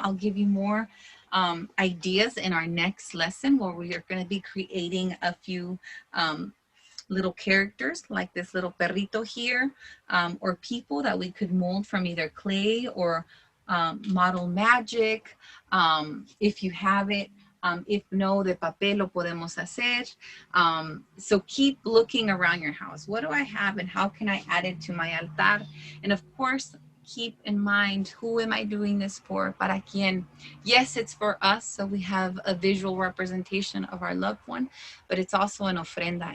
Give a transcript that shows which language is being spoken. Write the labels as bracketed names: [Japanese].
[English] I'll give you more ideas in our next lesson where we are going to be creating a few little characters like this little perrito here, or people that we could mold from either clay or model magic, if you have it. If no, [Spanish] de papel lo podemos hacer. [English] So keep looking around your house. What do I have and how can I add it to my altar? And of course, keep in mind, who am I doing this for? [Spanish] ¿Para quién? [English] Yes, it's for us, so we have a visual representation of our loved one, but it's also an ofrenda.